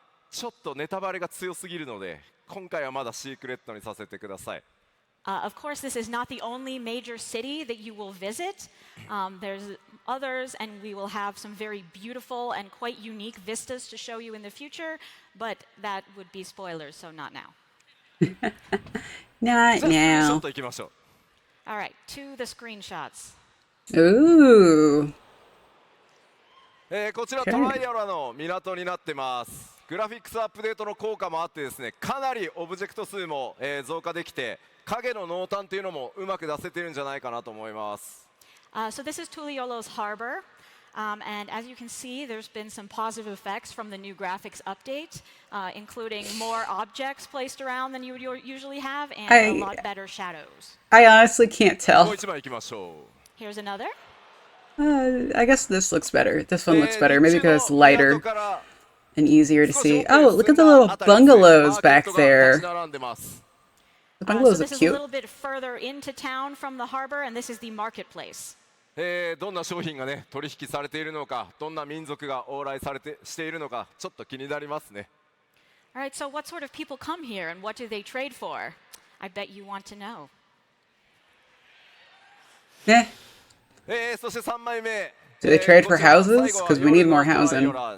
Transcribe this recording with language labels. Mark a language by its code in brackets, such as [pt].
[ja] ちょっとネタバレが強すぎるので、今回はまだシークレットにさせてください。 [en] Of course, this is not the only major city that you will visit. There's others, and we will have some very beautiful and quite unique vistas to show you in the future, but that would be spoilers, so not now. Not now. [ja] ちょっと行きましょう。 [en] All right, to the screenshots. Ooh. [ja] こちらトライアラの港になってます。グラフィックスアップデートの効果もあってですね、かなりオブジェクト数も増加できて、影の濃淡というのもうまく出せてるんじゃないかなと思います。 [en] So this is Tuliolo's harbor, and as you can see, there's been some positive effects from the new graphics update, including more objects placed around than you would usually have, and a lot better shadows. I honestly can't tell. [ja] もう一枚行きましょう。 [en] Here's another. I guess this looks better. This one looks better, maybe because it's lighter and easier to see. Oh, look at the little bungalows back there. The bungalows so are this is a cute. little bit further into town from the harbor, and this is the marketplace. [ja] どんな商品がね取引されているのか、どんな民族が往来しているのか、ちょっと気になりますね。 [en] All right, so what sort of people come here, and what do they trade for? I bet you want to know. Eh. [ja] そして3枚目。 [en] Do they trade for houses? Because we need more housing.